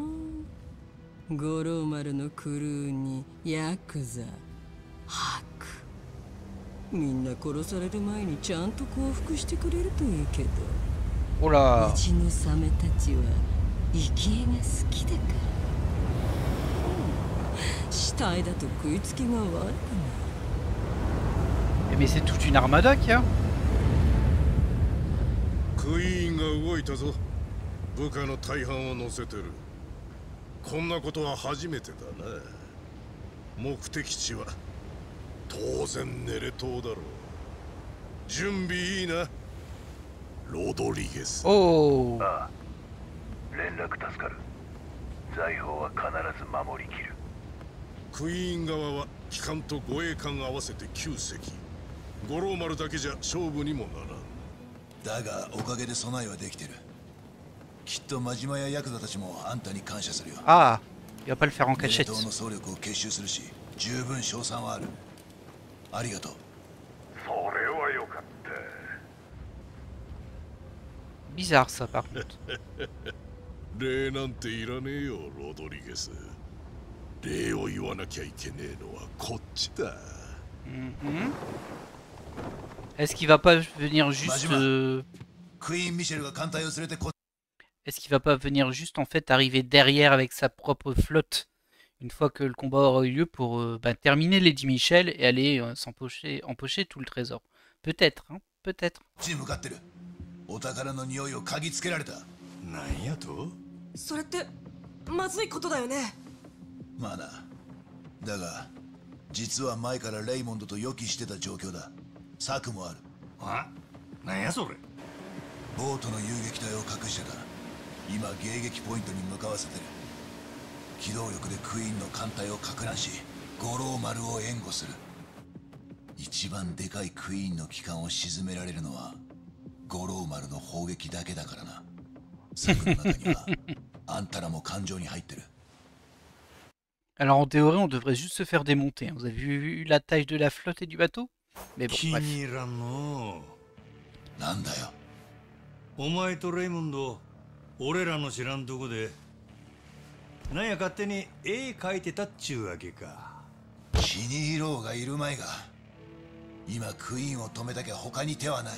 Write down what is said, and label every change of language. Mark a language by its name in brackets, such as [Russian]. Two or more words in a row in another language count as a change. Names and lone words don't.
[Japanese] 五郎丸のクルーにヤクザ、ハク、みんな殺される前にちゃんと降伏してくれるといいけど。 [French] Oh là. [Japanese] うちのサメたちは生き絵が好きだから。死体だと食いつきが悪くなる。 [French] Mais c'est toute une armada qu'il y a. [Japanese] クイーンが動いたぞ。部下の大半を乗せてる。こんなことは初めてだな。目的地は当然ネレ島だろう。準備いいな、ロドリゲス。 Oh. ああ、連絡助かる。財宝は必ず守りきる。クイーン側は機関と護衛艦合わせて9隻。五郎丸だけじゃ勝負にもならん。だがおかげで備えはできてる。きっと真島やヤクザたちもあんたに感謝するよ。 [French] Ah, il va pas le faire en cachette. [Japanese] ネレ島の総力を結集するし、十分賞賛はある。ありがとう。それはよかった。 [French] Bizarre ça par contre. [Japanese] 礼なんていらねえよ、ロドリゲス。礼を言わなきゃいけねえのはこっちだ。 [French] Est-ce qu'il va pas venir juste Est-ce qu'il va pas venir juste en fait arriver derrière avec sa propre flotte une fois que le combat aura eu lieu pour terminer Lady Michel et aller empocher tout le trésor? Peut-être, hein, peut-être. [Japanese] なんやと？それってまずいことだよね。まあな。だが実は前からレイモンドと予期してた状況だ。策もある。あ？なんやそれ？ボートの遊撃隊を隠してた。今迎撃ポイントに向かわせてる。機動力でクイーンの艦隊を撹乱し、五郎丸を援護する。一番でかいクイーンの機関を沈められるのは五郎丸の砲撃だけだからな。策の中にはあんたらも感情に入ってる。 [French] Alors en théorie, on devrait juste se faire démonter. Vous avez vu la taille de la flotte et du bateau? Mais bon, bref. [Japanese] なんだよ。お前とレイモンド、俺らの知らんとこでなんや勝手に絵描いてたっちゅうわけか。気に入ろうがいるまいが、今クイーンを止めたきゃ他に手はない。